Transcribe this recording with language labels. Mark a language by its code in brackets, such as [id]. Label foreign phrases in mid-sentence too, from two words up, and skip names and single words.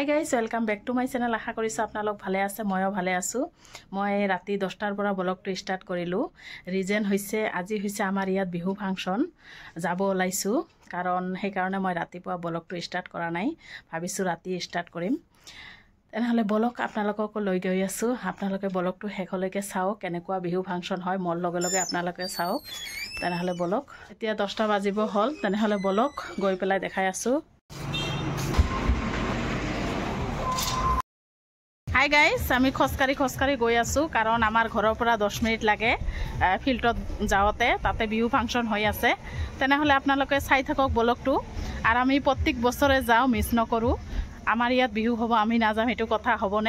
[en] welcome back to my channel. [as] আশা কৰিছো আপোনালোক ভালে আছে, ময়ো ভালে আছো। মই ৰাতি 10টাৰ পৰা ব্লগটো ষ্টাৰ্ট কৰিলো। ৰিজন হৈছে আজি হৈছে আমাৰ ইয়াত বিহু ফাংচন যাব ওলাইছো, কাৰণ সেই কাৰণে মই ৰাতিপুৱা ব্লগটো ষ্টাৰ্ট কৰা নাই, ভাবিছো ৰাতি ষ্টাৰ্ট কৰিম। তেনেহলে ব্লগ আপোনালোকক লৈ গৈ আছো, আপোনালোকে ব্লগটো শেষলৈকে চাওক, কেনেকুৱা বিহু ফাংচন হয় মোৰ লগে লগে আপোনালোকে চাওক। তেনেহলে ব্লগ এতিয়া 10টা বাজিব হ'ল, তেনেহলে ব্লগ গৈ পেলাই দেখাই আছো। [en] hi guys, [as] আমি খচকাৰি গৈ আছো, কাৰণ আমাৰ ঘৰৰ পৰা 10 মিনিট লাগে ফিল্ডত যাওঁতে, তাতে বিহু ফাংচন হৈ আছে। তেনেহলে আপোনালোকে চাই থাকক ব্লগটো। আর আমি প্রত্যেক বছরে যাও, মিস নকৰো। আমার ইয়াত বিহু হ'ব, আমি নাযাম এটো কথা হ'বনে?